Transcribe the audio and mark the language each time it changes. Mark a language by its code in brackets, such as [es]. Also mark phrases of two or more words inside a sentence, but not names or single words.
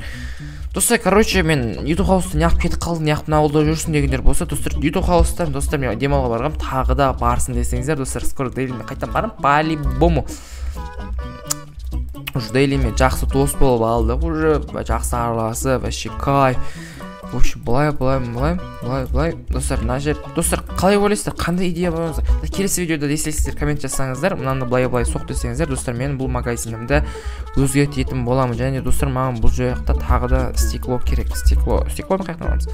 [kk] Достар, короче, мен YouTube хаусты неғып кетіп қалдым, неғып ауылда жүрсін дегендер болса, достар, YouTube хаустан, достар, мен демалға барғам, тағы да барсын десеңіздер, достар, скоро дейліме қайтам барым, по-любому. Уже дейліме жақсы дос болып алдық, уже жақсы араласы, [ru] вообще кайф. В общем, [kk] былай. Достар, мына жер. Достар, қалай ойлайсыздар? Қандай идея болыңыздар? Келесі видеода десеңіздер, коммент жасаңыздар. Мынаны былай соқ десеңіздер, достар, мен бұл магазинімді өзгертетін боламын. Және достар, маған бұл жақта тағы да стекло керек. Стеклоны қаяқтан аламыз?